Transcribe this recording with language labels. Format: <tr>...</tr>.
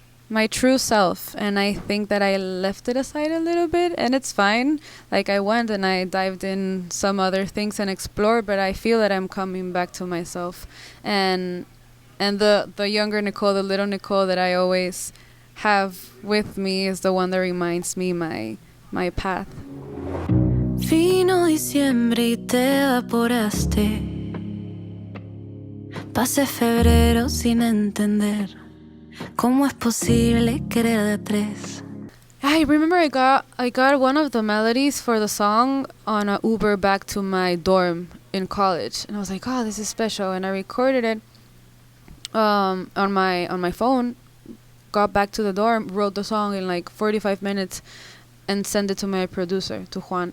<en>my true self, and I think that I left it aside a little bit, and it's fine. Like, I went and I dived in some other things and explored, but I feel that I'm coming back to myself, and the younger Nicole, the little Nicole that I always have with me, is the one that reminds me my path.</en> <es>Vino diciembre y te evaporaste. Pasé febrero sin entender cómo es posible que era de tres.</es> <en>I remember I got one of the melodies for the song on a Uber back to my dorm in college, and I was like, oh, this is special, and I recorded it on my phone, got back to the dorm, wrote the song in like 45 minutes, and sent it to my producer, to Juan.</en>